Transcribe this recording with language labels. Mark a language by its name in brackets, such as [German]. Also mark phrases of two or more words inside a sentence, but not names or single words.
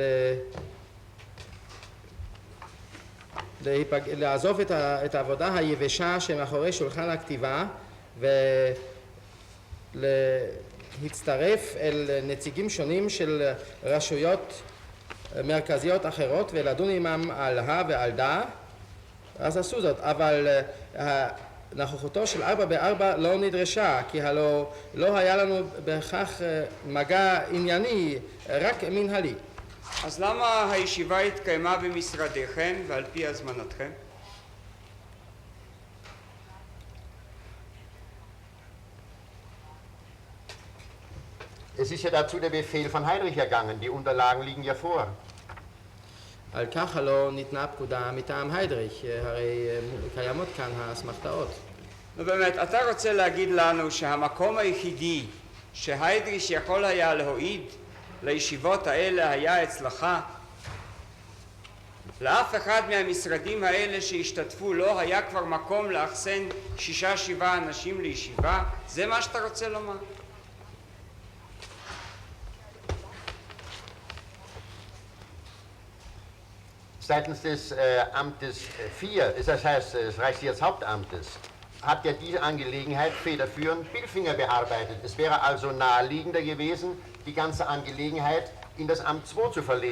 [Hebrew] לעזוב את העבודה היבשה שמאחורי שולחן הכתיבה ולהצטרף אל נציגים שונים של רשויות מרכזיות אחרות ולדון עמם על הא ועל דא, אז עשו זאת, אבל נוכחותו של 4B4 לא נדרשה, כי הלא לא היה לנו בכך מגע ענייני, רק מנהלי. אז למה הישיבה התקיימה במשרדיכם ועל פי הזמנתכם? [German] Es ist ja dazu der Befehl von Heinrich ergangen, die Unterlagen liegen ja vor. [Hebrew] על כך הלא ניתנה פקודה מטעם היידריך, הרי קיימות כאן האסמכתאות. נו באמת, אתה רוצה להגיד לנו שהמקום היחידי שהיידריך יכול היה להועיד לישיבות האלה היה אצלך? לאף אחד מהמשרדים האלה שהשתתפו לא היה כבר מקום לאחסן 6-7 אנשים לישיבה? זה מה שאתה רוצה לומר? [German] Seitens des Amtes 4, das heißt des Reichssicherheitshauptamtes, hat ja diese Angelegenheit federführend Billfinger bearbeitet. Es wäre also naheliegender gewesen, die ganze Angelegenheit in das Amt 2 zu verlegen.